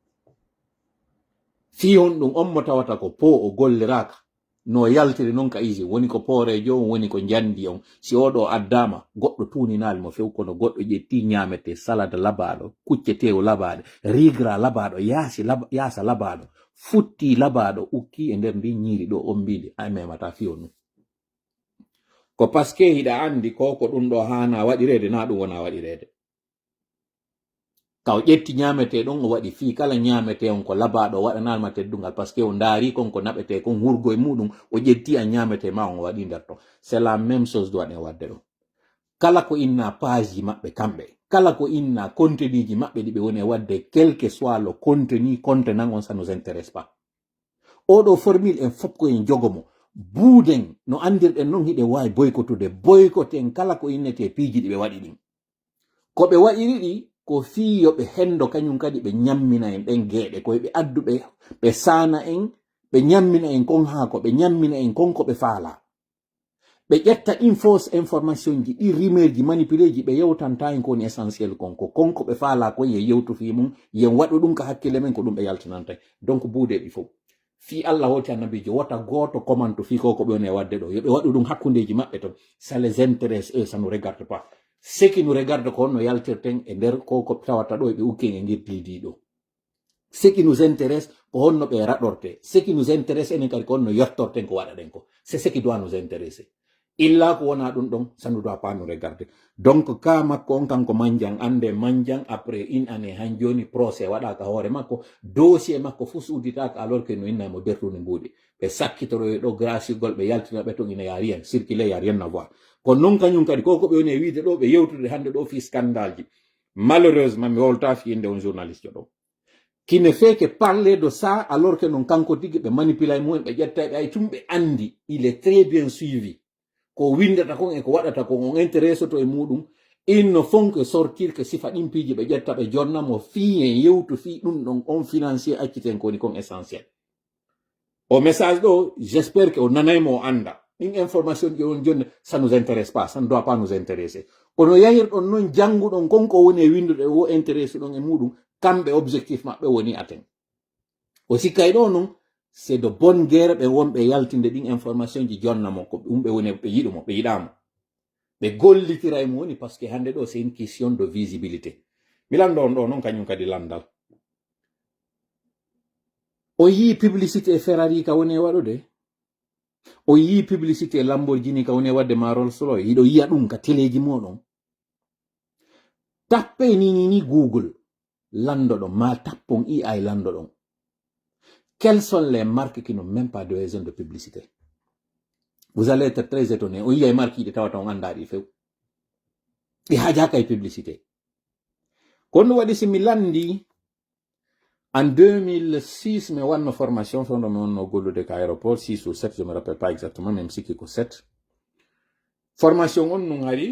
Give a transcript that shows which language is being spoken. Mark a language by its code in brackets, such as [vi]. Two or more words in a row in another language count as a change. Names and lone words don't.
[ff] ɗum on mo tawata ko po o golliraka no yaltiri non ka usine woni ko poorejo on woni ko jandi on si oɗo addama goɗɗo tuninali mo few kono goɗɗo ƴetti ñamete salade labaɗo kuccetewo labaɗo rigra labaɗo yaasa labaɗo futti labaɗo ukki e nder ndi ñiiri ɗo on mbindi a memata fiyon ɗum ko paske hiɗa andi ko ɗum ɗo hana waɗirede na ɗum wona waɗirede kaw ƴetti ñamete ɗon o waɗi fi kala ñamete on ko labaɗo waɗanalma teddungal [fr] par ce que [ff] o ndaari kon ko naɓete kon hurgo e muɗum o ƴetti a ñamete ma on o waɗi nder ton [fr] c'est la même chose [ff] duwaɗen wadde ɗo kala ko inna page ji maɓɓe kamɓe kala ko inna contenu ji maɓɓe ɗi ɓe woni e wadde [fr] quel que soit le contenu contenant [ff] on [fr] ça nous intéresse pas [ff] oɗo formule en fof ko en jogomo buuden no andirɗen non hiɗe wawi boycottude boycotten kala ko innete piiji ɗi ɓe waɗi ɗin ko ɓe waɗiri ɗi ko fiyo ɓe hendo kañum kadi ɓe ñammina en ɗen geeɗe koye ɓe adduɓe ɓe sana en ɓe ñammina en kon haako ɓe ñammina en kon ko ɓe faala ɓe ƴetta ɗin [fr] fausse information [ff] ji ɗi rumeur ji manipulé ji ɓe yewtanta en ko woni essentiel konko konko ɓe faala kon ye yewtu fi mum yen waɗu ɗum ka hakkille men ko ɗum ɓe yaltinanta donc buudeɗi fof fi Allah hoti annabijo wota goto commento fi ko ɓe woni e wadde ɗo yoɓe waɗu ɗum hakkundeji maɓɓe ton [fr] ça les intéresse eux ça nous regarde pas ce qui nous regarde [ff] ko no yaltirten e nder ko tawata ɗo ɓe ukken e ngir piidi ɗo [fr] ce qui nous intéresse [ff] ko honno ɓe raɗorte [fr] ce qui nous intéresse [ff] enen kadi ko honno yettorten ko waɗaɗen ko [fr] c'est ce qui doit nous intéresser [ff] illa ko wona ɗum ɗon [fr] ça ne doit pas nous regarder [ff] donc ka makko on kanko manjang ande manjang [fr] après une année [ff] han joni procès waɗaka hoore makko dossier makko fus udditaka [fr] alors que [ff] no innamo dertude mbuuɗi ɓe sakkitoroyo ɗo grasigol ɓe yaltina ɓe ton ina [fr] ya rien circulé ya rien à voir [ff] kono non kañum kadi koko ɓe woni e wiide ɗo ɓe yewtude hande ɗo fi scandale ji malheureusement mi wolta fiyinde on journaliste ɗo [fr] qui ne fait que parler de ça alors que [ff] non kanko tigi ɓe manipula e mumen ɓe ƴetta ɓe ay tum ɓe andi [fr] il est très bien suivi [ff] ko windata kon e ko waɗata kon on intéresse to e muɗum [fr] ils ne font que sortir que [ff] sifa ɗin piiji ɓe ƴetta ɓe jonnamo fi en yewtu fi ɗum ɗon on financier acciten ko woni kon essentiel o message ɗo [fr] j'espère que [ff] o nanaymo o anda ɗin information ɗi on jonni [fr] ça nous intéresse pas ça ne doit pas nous intéresser [ff] kono yahirɗon noon jannguɗon konko woni e windude wo intéresse ɗon e muɗum kamɓe objectif maɓɓe woni aten o sikkay ɗo noon [fr] c'est de bonne guerre [ff] ɓe wonɓe yaltinde ɗin information ji jonnamo ko ɗum ɓe woni ɓe yiɗumo ɓe yiɗamo ɓe gollitira e mo woni [fr] par ce que [ff] hande ɗo [fr] c'est une question de visibilité [ff] mi lando on ɗo noon kañum kadi landal o yii publicité Ferrari ka woni e waɗude o yii publicité Lamborghini ka woni e wadde ma Rolls Royce yiɗo yiya ɗum ka téléji moɗon tappe ni Google lando ɗon ma tappon AI lando ɗon [fr] quelles sont les marques qui n'ont même pas de raison de publicité vous allez être très étonné [ff] o yiya e marque yiɗi tawata on andaɗi few ɗi hajaka e publicité kono waɗi simi landi en 2006 mi wanno formation fondo mi wonno gollude ka aéroport 6 ou 7 [fr] je me rappelle pas exactement même [ff] sikki ko 7 formation on non ari